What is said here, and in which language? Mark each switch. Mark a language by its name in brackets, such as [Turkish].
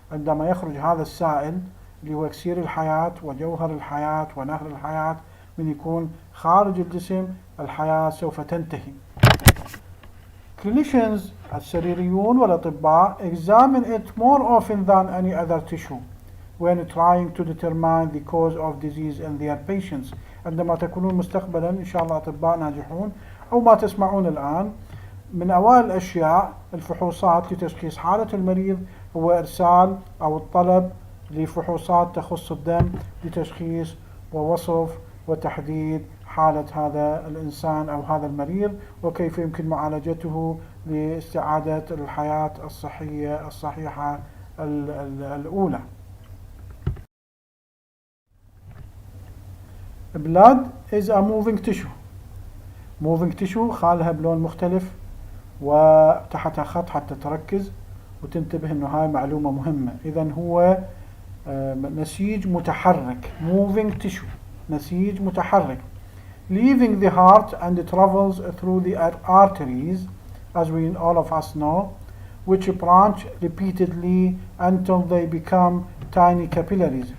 [Arabic] عندما يخرج هذا السائل اللي هو اكسير الحياة وجوهر الحياة ونهر الحياة، من يكون خارج الجسم الحياة سوف تنتهي. [English] Clinicians [Arabic] السريريون والأطباء [English] examine it more often than any other tissue when trying to determine the cause of disease in their patients. [Arabic] عندما تكونون مستقبلا إن شاء الله أطباء ناجحون أو ما تسمعون الآن، من أوائل الأشياء الفحوصات لتشخيص حالة المريض هو إرسال أو الطلب لفحوصات تخص الدم لتشخيص ووصف وتحديد حالة هذا الإنسان أو هذا المريض وكيف يمكن معالجته لاستعادة الحياة الصحية الصحيحة الأولى. [English] Blood is a moving tissue. Moving tissue [Arabic] خالها بلون مختلف وتحتها خط حتى تركز وتنتبه انه هاي معلومة مهمة. اذا هو نسيج متحرك. [English] Moving tissue [Arabic] نسيج متحرك. [English] Leaving the heart and it travels through the arteries as we all of us know, which branch repeatedly until they become tiny capillaries.